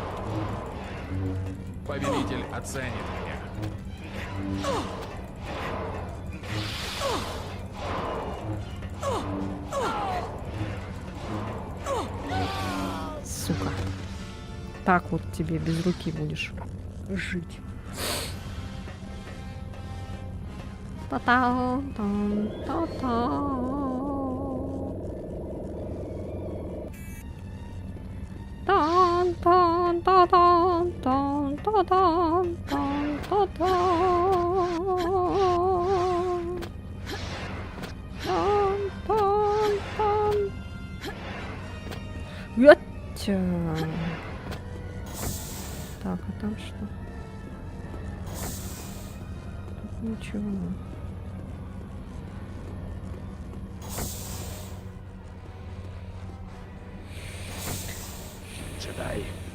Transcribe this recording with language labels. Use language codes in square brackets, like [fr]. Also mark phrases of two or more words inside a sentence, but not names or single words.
[ru] Повелитель оценит меня. Сука. Так вот тебе без руки будешь жить. Та-та-тан, та-та. Тан, тан, та-тан, тан, та-тан, тан, та-тан. Тан, тан, тан. Ятя. Так, а там что? Тут ничего. Джедай.